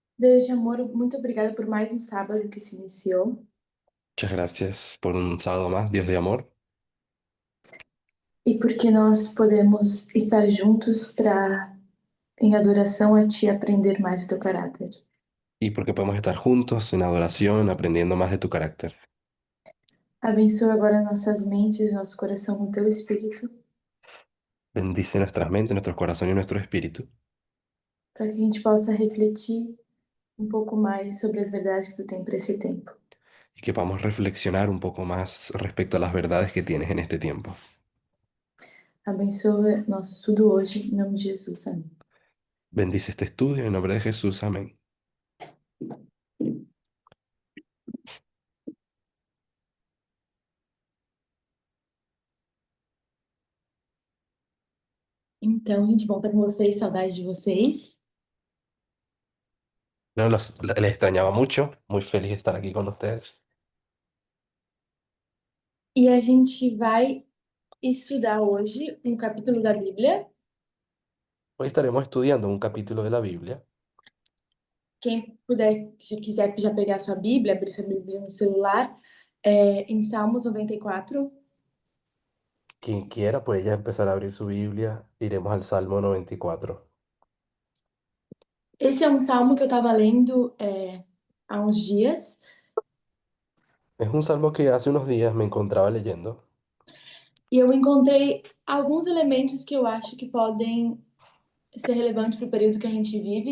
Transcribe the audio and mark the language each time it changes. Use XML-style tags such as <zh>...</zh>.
<pt>Deus de amor, muito obrigada por mais um sábado que se iniciou</pt> <es>Muchas gracias por un sábado más, Dios de amor,</es> <pt>e porque nós podemos estar juntos para, em adoração a Ti, aprender mais o Teu caráter.</pt> <es>y porque podemos estar juntos en adoración, aprendiendo más de tu carácter.</es> <pt>Abençoa agora nossas mentes, nosso coração com Teu Espírito,</pt> <es>Bendice nuestras mentes, nuestros corazones y nuestro espíritu,</es> <pt>para que a gente possa refletir um pouco mais sobre as verdades que Tu tem para esse tempo.</pt> <es>y que podamos reflexionar un poco más respecto a las verdades que tienes en este tiempo.</es> <pt>Abençoa nosso estudo hoje, em nome de Jesus. Amém.</pt> <es>Bendice este estudio en nombre de Jesús, amén.</es> <pt>Então, gente, bom estar com vocês, saudade de vocês.</pt> <es>No, les extrañaba mucho, muy feliz de estar aquí con ustedes.</es> <pt>E a gente vai estudar hoje um capítulo da Bíblia.</pt> <es>Hoy estaremos estudiando un capítulo de la Biblia.</es> <pt>Quem puder, se quiser já pegar sua Bíblia, abrir sua Bíblia no celular, em Salmos 94.</pt> <es>Quien quiera puede ya empezar a abrir su Biblia. Iremos al Salmo 94.</es> <pt>Esse é um salmo que eu estava lendo há uns dias,</pt> <es>Es un salmo que hace unos días me encontraba leyendo</es> <pt>e eu encontrei alguns elementos que eu acho que podem ser relevantes para o período que a gente vive.</pt>